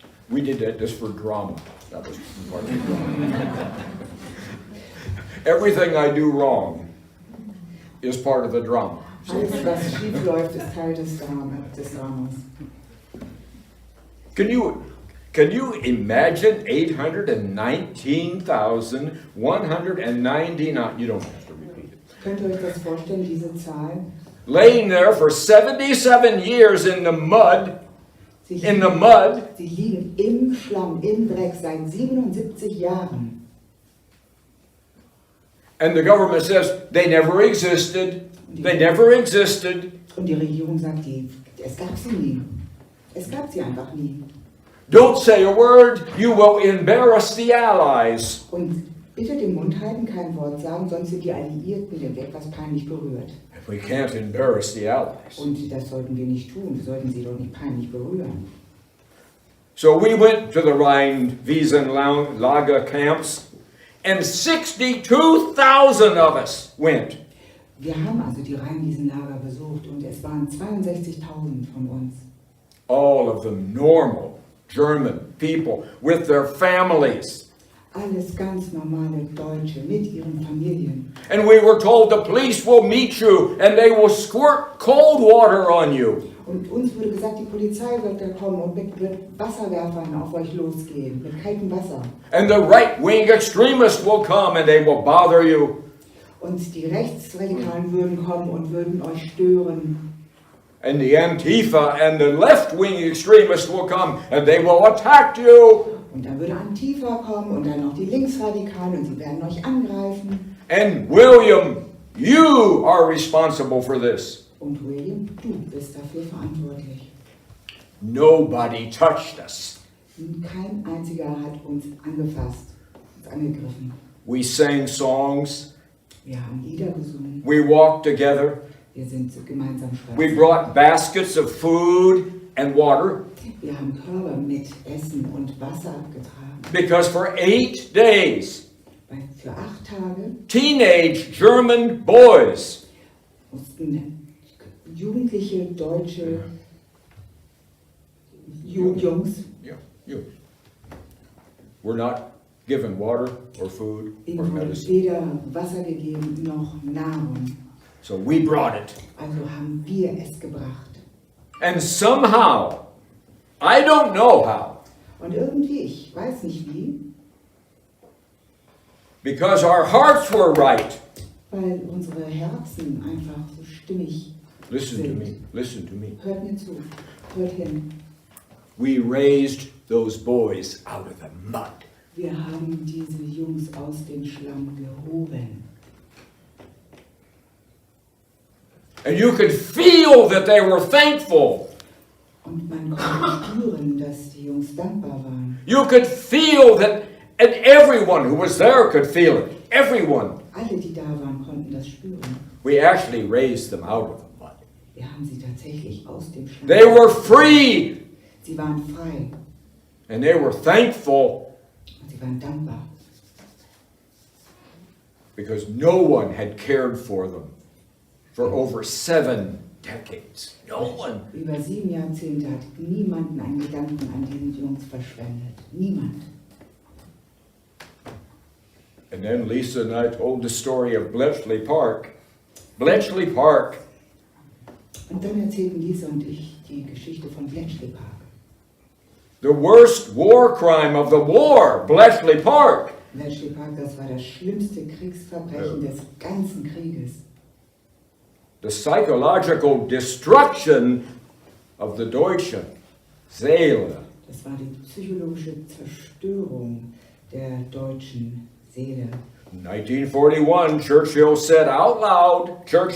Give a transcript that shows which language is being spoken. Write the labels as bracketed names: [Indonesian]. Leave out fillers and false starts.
[English] We did that just for drama. That was part of the drama. Everything I do wrong is part of the drama. [German] Alles, was schief läuft, ist Teil des Dramas. [English] Can you imagine 819,199? You don't have to repeat it. [German] Könnt ihr euch das vorstellen, diese Zahl? [English] Laying there for 77 years in the mud. [German] Sie liegen im Schlamm, im Dreck seit 77 Jahren. [English] And the government says they never existed. They never existed. [German] Und die Regierung sagt, es gab sie nie. Es gab sie einfach nie. [English] Don't say a word, you will embarrass the Allies. [German] Und bitte den Mund halten, kein Wort sagen, sonst sind die Alliierten etwas peinlich berührt. [English] We can't embarrass the Allies. [German] Und das sollten wir nicht tun, wir sollten sie doch nicht peinlich berühren. [English] So we went to the Rheinwiesenlager camps, and 62,000 of us went. [German] Wir haben also die Rheinwiesenlager besucht und es waren 62.000 von uns. [English] All of them normal German people with their families. [German] Alles ganz normale Deutsche mit ihren Familien. [English] And we were told the police will meet you and they will squirt cold water on you. [German] Und uns wurde gesagt, die Polizei wird da kommen und mit Wasserwerfern auf euch losgehen, mit kaltem Wasser. [English] And the right-wing extremists will come and they will bother you. [German] Und die Rechtsradikalen würden kommen und würden euch stören. [English] And the Antifa and the left-wing extremists will come and they will attack you. [German] Und dann würde Antifa kommen und dann noch die Linksradikalen und sie werden euch angreifen. [English] And William, you are responsible for this. [German] Und William, du bist dafür verantwortlich. [English] Nobody touched us. [German] Kein einziger hat uns angefasst, uns angegriffen. [English] We sang songs. [German] Wir haben Lieder gesungen. [English] We walked together. [German] Wir sind gemeinsam [English] We [German] spaziert. [English] brought baskets of food and water. [German] Wir haben Körbe mit Essen und Wasser abgetragen. [English] Because for 8 days, [German] Weil für 8 Tage [English] teenage German boys [German] mussten jugendliche deutsche Jungs [English] were not given water or food or [German] ihnen wurde [English] medicine. [German] weder Wasser gegeben noch Nahrung. [English] So we brought it. [German] Also haben wir es gebracht. [English] And somehow, I don't know how, [German] Und irgendwie, ich weiß nicht wie, [English] because our hearts were right. [German] weil unsere Herzen einfach so stimmig [English] Listen to [German] sind. [English] me, listen to me. [German] Hört mir zu, hört hin. [English] We raised those boys out of the mud. [German] Wir haben diese Jungs aus dem Schlamm gehoben. [English] And you could feel that they were thankful. [German] Und man konnte spüren, dass die Jungs dankbar waren. [English] You could feel that, and everyone who was there could feel it. Everyone. [German] Alle, die da waren, konnten das spüren. [English] We actually raised them out of the mud. [German] Wir haben sie tatsächlich aus dem Schlamm. [English] They were free, [German] Sie waren frei [English] and they were thankful [German] und sie waren dankbar, [English] because no one had cared for them for over 7 decades. No one. [German] Über 7 Jahrzehnte hat niemanden einen Gedanken an diese Jungs verschwendet. Niemand. [English] And then Lisa and I told the story of Bletchley Park. Bletchley Park. [German] Und dann erzählten Lisa und ich die Geschichte von Bletchley Park. [English] The worst war crime of the war, Bletchley Park. [German] Bletchley Park, das war das schlimmste Kriegsverbrechen des ganzen Krieges. [English] The psychological destruction of the [German] deutsche Seele. Das war die psychologische Zerstörung der deutschen Seele. [English] In 1941, Churchill said out loud,